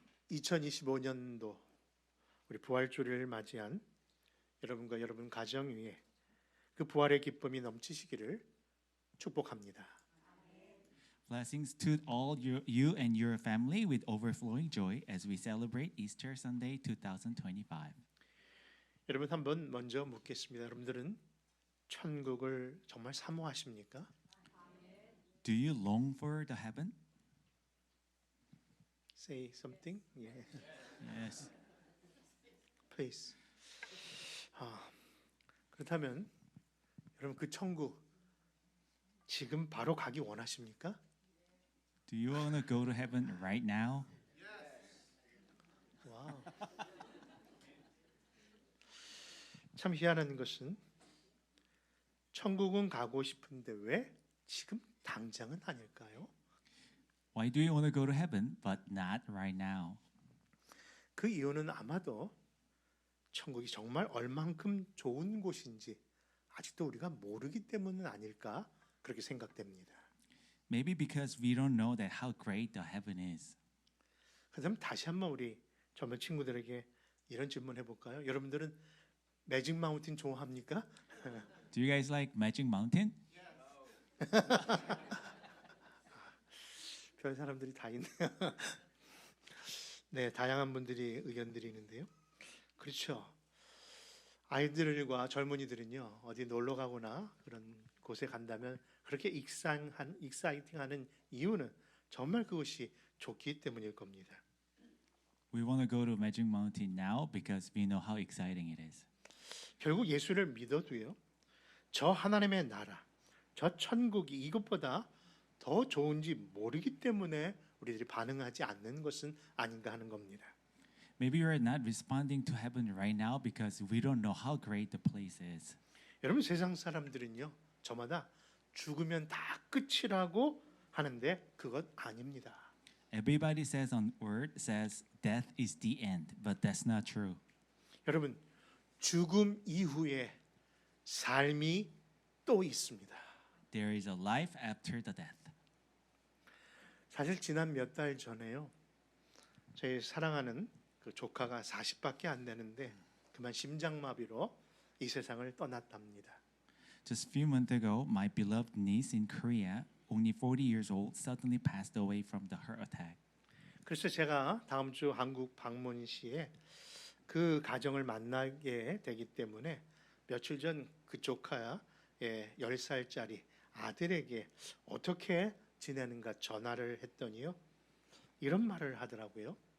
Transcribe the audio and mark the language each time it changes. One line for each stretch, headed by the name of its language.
Korean: 2025년도 우리 부활주일을 맞이한 여러분과 여러분 가정 위에 그 부활의 기쁨이 넘치시기를 축복합니다.
English: Blessings to all you and your family with overflowing joy as we celebrate Easter Sunday 2025.
Korean: 여러분 한번 먼저 묻겠습니다. 여러분들은 천국을 정말 사모하십니까?
English: Do you long for the heaven? Say something. Yeah. Yes. Please.
Korean: 그렇다면 여러분 그 천국 지금 바로 가기 원하십니까?
English: Do you want to go to heaven right now?
Korean: 와우. 참 희한한 것은 천국은 가고 싶은데 왜 지금 당장은 아닐까요?
English: Why do you want to go to heaven but not right now?
Korean: 그 이유는 아마도 천국이 정말 얼만큼 좋은 곳인지 아직도 우리가 모르기 때문은 아닐까 그렇게 생각됩니다.
English: Maybe because we don't know that how great the heaven is.
Korean: 그럼 다시 한번 우리 젊은 친구들에게 이런 질문 해볼까요? 여러분들은 매직 마운틴 좋아합니까?
English: Do you guys like Magic Mountain?
Korean: 별 사람들이 다 있네요. 네, 다양한 분들이 의견들이 있는데요. 그렇죠. 아이들과 젊은이들은요 어디 놀러 가거나 그런 곳에 간다면 그렇게 익사이팅하는 이유는 정말 그것이 좋기 때문일 겁니다.
English: We want to go to Magic Mountain now because we know how exciting it is.
Korean: 결국 예수를 믿어도요 저 하나님의 나라, 저 천국이 이것보다 더 좋은지 모르기 때문에 우리들이 반응하지 않는 것은 아닌가 하는 겁니다.
English: Maybe you're not responding to heaven right now because we don't know how great the place is.
Korean: 여러분 세상 사람들은요 저마다 죽으면 다 끝이라고 하는데 그것 아닙니다.
English: Everybody says on earth says death is the end, but that's not true.
Korean: 여러분 죽음 이후에 삶이 또 있습니다.
English: There is a life after the death.
Korean: 사실 지난 몇 달 전에요 저희 사랑하는 그 조카가 40밖에 안 되는데 그만 심장마비로 이 세상을 떠났답니다.
English: Just a few months ago, my beloved niece in Korea, only 40 years old, suddenly passed away from the heart attack.
Korean: 그래서 제가 다음 주 한국 방문 시에 그 가정을 만나게 되기 때문에 며칠 전 그 조카의 10살짜리 아들에게 어떻게 지내는가 전화를 했더니요 이런 말을 하더라고요.